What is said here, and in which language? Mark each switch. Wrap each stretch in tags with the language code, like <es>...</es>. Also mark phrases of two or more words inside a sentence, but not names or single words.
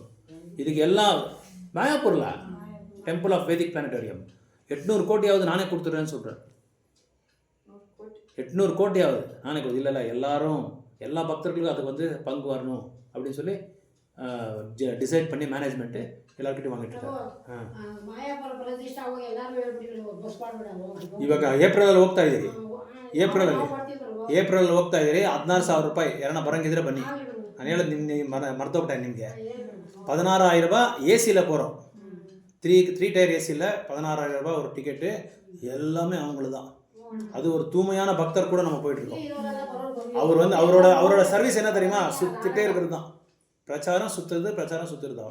<ta>இதுக்கு எல்லாம் மாயாப்பூரில் டெம்பிள் ஆஃப் வேதிக் பிளானட்டோரியம் 800 கோடியாவது நானே கொடுத்துட்றேன்னு சொல்கிறேன். 800 கோடியாவது நானே கொடுத்து. இல்லை எல்லாரும் எல்லா பக்தர்களுக்கும் அதுக்கு வந்து பங்கு வரணும் அப்படின்னு சொல்லி டிசைட் பண்ணி மேனேஜ்மெண்ட்டு எல்லாருக்கிட்டையும் வாங்கிட்டு இருக்காரு.</ta> <kn>ಇವಾಗ ಏಪ್ರಿಲಲ್ಲಿ ಹೋಗ್ತಾ ಇದ್ದೀರಿ, ಏಪ್ರಿಲಲ್ಲಿ ಹೋಗ್ತಾ ಇದ್ದೀರಿ. 16,000 ರೂಪಾಯಿ ಯಾರನ್ನ ಬರೋಂಗಿದ್ರೆ ಬನ್ನಿ. ನಾನು ಹೇಳೋದು ಮರ್ತೋಗ್ಬಿಟ್ಟೆ ನಿಮಗೆ.</kn> <ta>16,000 ரூபாய் ஏசியில் போகிறோம். 3</ta> <en>tier AC</en> <ta>16,000 ரூபாய் ஒரு டிக்கெட்டு. எல்லாமே அவங்களுக்கு தான். அது ஒரு தூய்மையான பக்தர் கூட நம்ம போயிட்டுருக்கோம். அவர் வந்து அவரோட சர்வீஸ் என்ன தெரியுமா? சுற்றிட்டே இருக்கிறது தான். பிரச்சாரம் சுற்றுறது தான்.</ta>